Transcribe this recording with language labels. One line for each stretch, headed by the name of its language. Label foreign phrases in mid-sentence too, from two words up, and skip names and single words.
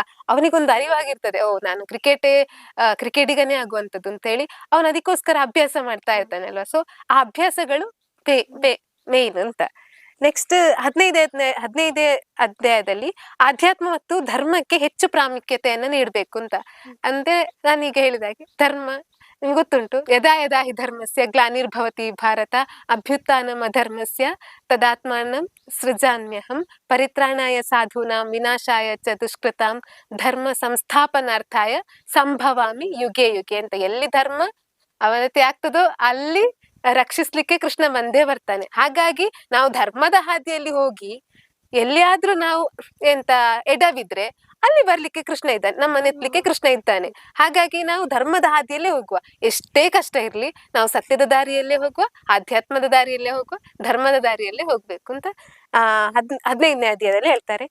Kannada: ಅವನಿಗೊಂದು ಅರಿವಾಗಿರ್ತದೆ, ಓ ನಾನು ಕ್ರಿಕೆಟಿಗನೇ ಆಗುವಂತದ್ದು ಅಂತ ಹೇಳಿ ಅವನು ಅದಕ್ಕೋಸ್ಕರ ಅಭ್ಯಾಸ ಮಾಡ್ತಾ ಇರ್ತಾನೆ ಅಲ್ವಾ. ಸೊ ಆ ಅಭ್ಯಾಸಗಳು ಮೇನ್ ಅಂತ. ನೆಕ್ಸ್ಟ್ 15ನೇ ಅಧ್ಯಾಯದಲ್ಲಿ ಆಧ್ಯಾತ್ಮ ಮತ್ತು ಧರ್ಮಕ್ಕೆ ಹೆಚ್ಚು ಪ್ರಾಮುಖ್ಯತೆಯನ್ನು ನೀಡಬೇಕು ಅಂತ. ಅಂದ್ರೆ ನಾನೀಗ ಹೇಳಿದಾಗೆ ಧರ್ಮ ನಿಮ್ಗೆ ಗೊತ್ತುಂಟು,
Sanskrit: ಯದಾ ಯದಾ ಹಿ ಧರ್ಮಸ್ಯ ಗ್ಲಾನಿರ್ಭವತಿ ಭಾರತ ಅಭ್ಯುತ್ಥಾನಂ ಅಧರ್ಮಸ್ಯ ತದಾತ್ಮಾನಂ ಸೃಜಾಮ್ಯಹಂ ಪರಿತ್ರಾಣಾಯ ಸಾಧೂನಾಂ ವಿನಾಶಾಯ ಚ ದುಷ್ಕೃತಾಂ ಧರ್ಮ ಸಂಸ್ಥಾಪನಾರ್ಥಾಯ ಸಂಭವಾಮಿ ಯುಗೆ ಯುಗೆ ಅಂತ.
Kannada: ಎಲ್ಲಿ ಧರ್ಮ ಅವನತಿ ಆಗ್ತದೋ ಅಲ್ಲಿ ರಕ್ಷಿಸ್ಲಿಕ್ಕೆ ಕೃಷ್ಣ ಬಂದೇ ಬರ್ತಾನೆ. ಹಾಗಾಗಿ ನಾವು ಧರ್ಮದ ಹಾದಿಯಲ್ಲಿ ಹೋಗಿ ಎಲ್ಲಿಯಾದ್ರೂ ನಾವು ಎಡವಿದ್ರೆ ಅಲ್ಲಿ ಬರ್ಲಿಕ್ಕೆ ಕೃಷ್ಣ ಇದ್ದಾನೆ, ನಮ್ಮನ್ನ ಎತ್ತಲಿಕ್ಕೆ ಕೃಷ್ಣ ಇದ್ದಾನೆ. ಹಾಗಾಗಿ ನಾವು ಧರ್ಮದ ಹಾದಿಯಲ್ಲೇ ಹೋಗುವ, ಎಷ್ಟೇ ಕಷ್ಟ ಇರ್ಲಿ ನಾವು ಸತ್ಯದ ದಾರಿಯಲ್ಲೇ ಹೋಗುವ, ಆಧ್ಯಾತ್ಮದ ದಾರಿಯಲ್ಲೇ ಹೋಗುವ, ಧರ್ಮದ ದಾರಿಯಲ್ಲೇ ಹೋಗ್ಬೇಕು ಅಂತ 15ನೇ ಅಧ್ಯಾಯದಲ್ಲಿ ಹೇಳ್ತಾರೆ.